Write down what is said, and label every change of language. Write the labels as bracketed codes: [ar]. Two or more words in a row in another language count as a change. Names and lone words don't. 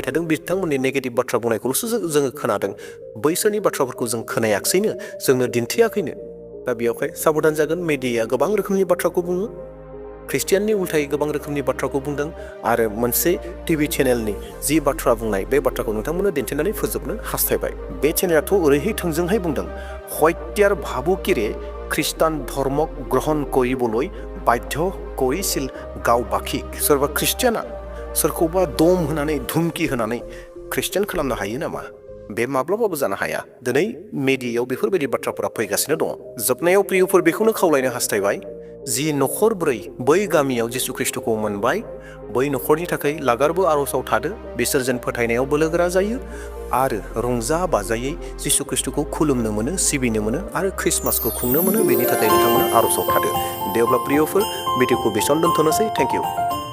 [brx] थादों बिथांमोननि नेगेटिभ बाथ्रा बुंनायखौल'सो जोङो खोनादों बैसोरनि बाथ्राफोरखौ जों खोनायाखैनो जोंनो दिन्थियाखैनो दा बेयावहाय साबधान जागोन मिडियाया गोबां रोखोमनि बाथ्राखौ बुङो ख्रिस्टियाननि उल्थायै गोबां रोखोमनि बाथ्राखौ बुंदों आरो मोनसे टिभि चेनेलनि जि बाथ्रा बुंनाय बे बाथ्राखौ नोंथांमोननो दिन्थिनानै फोजोबनो हास्थायबाय बे चेनेलाथ' ओरैहाय थोंजोंहाय बुंदों [as] হত্যাৰ ভাবুকিৰে খ্ৰীষ্টান ধৰ্মক গ্ৰহণ কৰিবলৈ বাধ্য কৰিছিল [brx] গাঁওবাসীক सोरबा ख्रिस्टियाना सोरखौबा दम होनानै धुमकि होनानै ख्रिस्टियान खालामनो हायो नामा बे माब्लाबाबो जानो हाया दिनै मिडियायाव बेफोरबायदि बाथ्राफोरा फैगासिनो दङ जोबनायाव प्रियफोर बेखौनो खावलायनो हास्थायबाय जि नखरब्रै बै गामियाव जिसु ख्रिस्टखौ मोनबाय बै नखरनि थाखाय लागारबो आर'जाव थादो बिसोर जेन फोथायनायाव बोलोगोरा जायो आरो रंजा बाजायै जिसु ख्रिस्टखौ खुलुमनो मोनो सिबिनो मोनो आरो ख्रिस्टमासखौ खुंनो मोनो बेनि थाखाय नोंथांमोना आर'जाव थादो दे अब्ला प्रियफोर भिडिअखौ बेसेबां दोनथ'नोसै [en] thank you